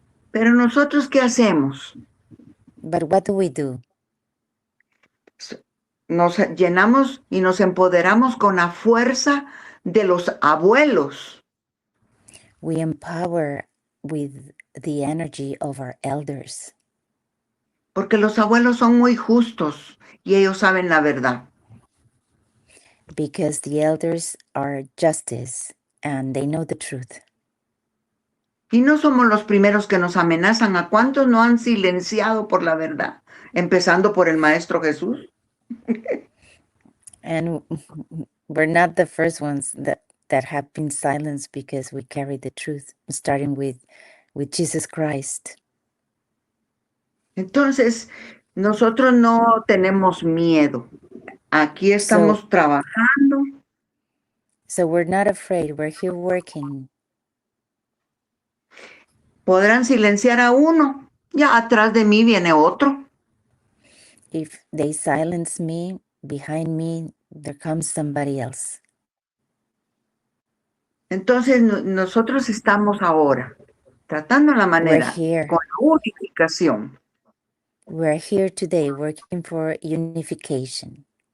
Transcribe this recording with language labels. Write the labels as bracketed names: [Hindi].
[Spanish] Pero nosotros, ¿qué hacemos? [English] But what do? [Spanish] Nos llenamos y nos empoderamos con la fuerza de los abuelos. [English] We empower with the energy of our elders. [Spanish] Porque los abuelos son muy justos y ellos saben la verdad. [English] Because the elders are justice and they know the truth. [Spanish] Y no somos los primeros que nos amenazan. ¿A cuántos no han silenciado por la verdad? Empezando por el Maestro Jesús. [English] And we're not the first ones that have been silenced because we carry the truth, starting with Jesus Christ. [Spanish] Entonces, nosotros no tenemos miedo. Aquí estamos trabajando. [English] So we're not afraid. We're here working. [Spanish] Podrán silenciar a uno. Ya atrás de mí viene otro. [English] If they silence me, behind me, there comes somebody else. [Spanish] Entonces, nosotros estamos ahora tratando la manera con la unificación. [English] We're here today working for unification.